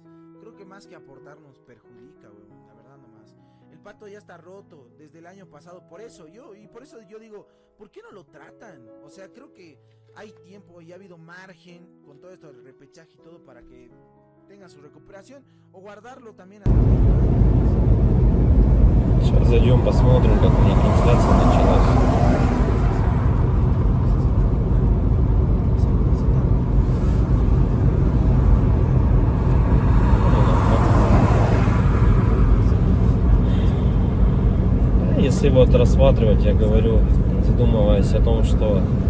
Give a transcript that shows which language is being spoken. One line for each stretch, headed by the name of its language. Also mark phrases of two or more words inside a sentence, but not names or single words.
Spanish: Creo que más que aportar nos perjudica, weón, la verdad nomás. El pato ya está roto desde el año pasado, por eso yo digo, ¿por qué no lo tratan? O sea, creo que hay tiempo y ha habido margen con todo esto del repechaje y todo para que tenga su recuperación o guardarlo también.
Russian: Сейчас зайдем, посмотрим, как у них трансляция началась. Если вот рассматривать, я говорю, задумываясь о том, что